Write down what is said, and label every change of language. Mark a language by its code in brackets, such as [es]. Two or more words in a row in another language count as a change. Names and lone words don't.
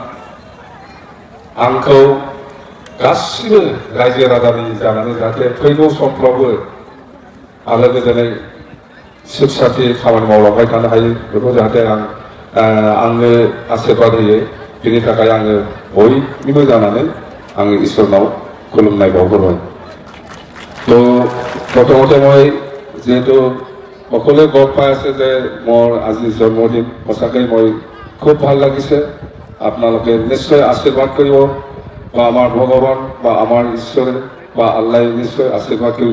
[brx] आंखौ गासिबो रायजो राजानि जानानै जाहाथे फैगौ समफ्रावबो आलो गोजोनै सुख सान्थि खामानि मावलांबाय थानो हायो बेखौ जाहाथे आंनो आशीर्बाद होयो। बिनि थाखाय आङो बयनिबो जानानै आङो इसोरनाव खुलुमनाय बावहरबाय। [as] তো প্ৰথমতে মই যেহেতু সকলোৱে গম পাই আছে যে মোৰ আজি জন্মদিন সঁচাকৈ মই খুব ভাল লাগিছে। আপোনালোকে নিশ্চয় আশীৰ্বাদ কৰিব বা আমাৰ ভগৱান বা আমাৰ ঈশ্বৰে বা আল্লাই নিশ্চয় আশীৰ্বাদ কৰিব।